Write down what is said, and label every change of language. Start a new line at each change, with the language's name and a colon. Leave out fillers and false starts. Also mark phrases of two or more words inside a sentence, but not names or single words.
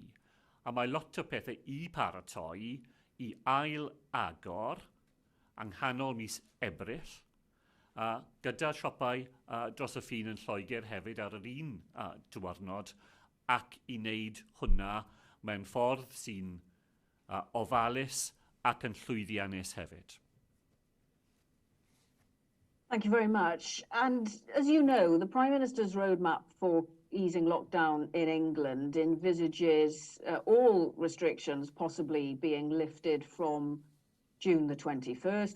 Welsh: A mae lot o pethau i paratoi i ail agor yng nghanol mis Ebrill, gyda siopau dros y ffin yn Lloegr hefyd ar yr un diwrnod, ac i wneud hwnna mewn ffordd sy'n ofalus ac yn llwyddiannus hefyd.
English: Thank you very much. And as you know, the Prime Minister's roadmap for easing lockdown in England envisages all restrictions possibly being lifted from June the 21st.